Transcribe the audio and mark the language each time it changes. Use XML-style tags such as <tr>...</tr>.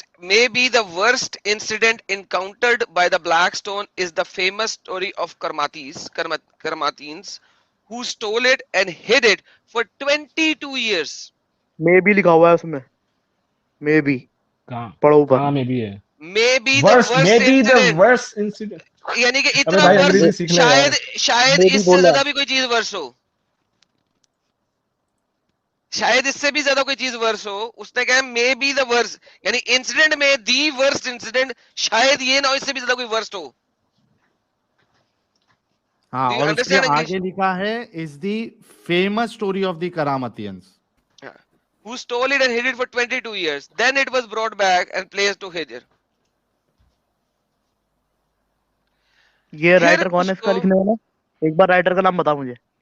<en>Maybe the worst incident encountered by the Black Stone is the famous story of Karmatins who stole it and hid it for 22 years.</en> <ur>میں بھی لکھا ہوا ہے اس میں, میں بھی پڑھو اوپر. ہاں میں بھی ہے.</ur> <en>Maybe the worst incident.</en> <ur>یعنی کہ اتنا ورس, شاید اس سے زیادہ بھی کوئی چیز ورس ہو, شاید اس سے بھی زیادہ کوئی چیز ورس ہو. اس نے کہا مے بی دا ورس, یعنی انسیڈنٹ میں دی ورسٹ انسیڈنٹ, شاید یہ نہ ہو اس سے بھی زیادہ کوئی ورسٹ ہو. ہاں, اور اس کے آگے لکھا ہے</ur> <en>is the famous story of the Karamatiyans who stole it and hid it for 22 years. Then it was brought back and placed to Hijr.</en> <ur>یہ رائٹر کون ہے اس کا لکھنے والا؟ ایک بار رائٹر کا نام بتا مجھے.</ur>